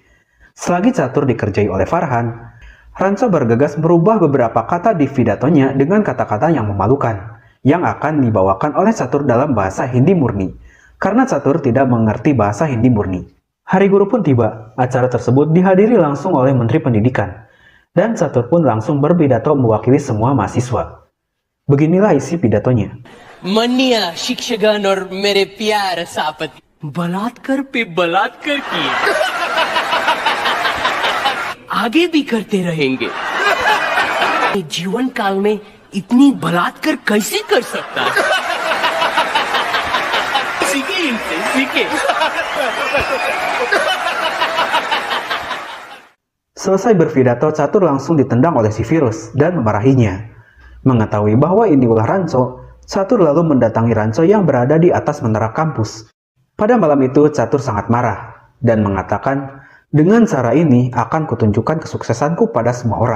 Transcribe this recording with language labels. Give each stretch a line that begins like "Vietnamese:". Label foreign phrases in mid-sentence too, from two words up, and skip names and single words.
Indonesian: Selagi Catur dikerjai oleh Farhan, Ranso bergegas merubah beberapa kata di pidatonya dengan kata-kata yang memalukan, yang akan dibawakan oleh Catur dalam bahasa Hindi murni, karena Catur tidak mengerti bahasa Hindi murni. Hari guru pun tiba. Acara tersebut dihadiri langsung oleh Menteri Pendidikan, dan Catur pun langsung berpidato mewakili semua mahasiswa. Beginilah isi pidatonya.
Hindi: मन्निया शिक्षकगण और मेरे प्यार सापति बलात्कार पे बलात्कार किए आगे भी करते रहेंगे जीवन काल में इतनी बलात्कार कैसे कर सकता है हमसे सीखे।
Indonesian: Selesai berpidato, Catur langsung ditendang oleh si virus dan memarahinya. Mengetahui bahwa ini ulah Ranco, Catur lalu mendatangi Ranco yang berada di atas menara kampus. Pada malam itu, Catur sangat marah dan mengatakan, dengan cara ini akan kutunjukkan kesuksesanku pada semua orang.